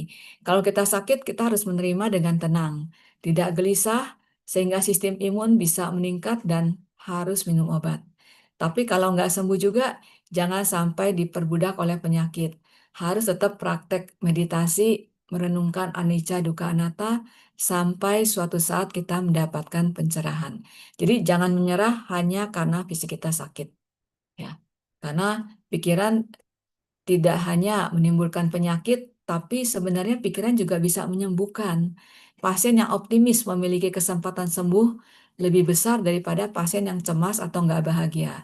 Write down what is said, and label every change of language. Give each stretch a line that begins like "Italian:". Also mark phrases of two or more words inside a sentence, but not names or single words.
Indonesian: Kalau kita sakit, kita harus menerima dengan tenang, tidak gelisah, sehingga sistem imun bisa meningkat dan harus minum obat. Tapi kalau nggak sembuh juga, jangan sampai diperbudak oleh penyakit. Harus tetap praktek meditasi, merenungkan
Pali: anicca dukkha anatta,
Indonesian: sampai suatu saat kita mendapatkan pencerahan. Jadi jangan menyerah hanya karena fisik kita sakit. Ya, karena pikiran tidak hanya menimbulkan penyakit, tapi sebenarnya pikiran juga bisa menyembuhkan. Pasien yang optimis memiliki kesempatan sembuh lebih besar daripada pasien yang cemas atau nggak bahagia.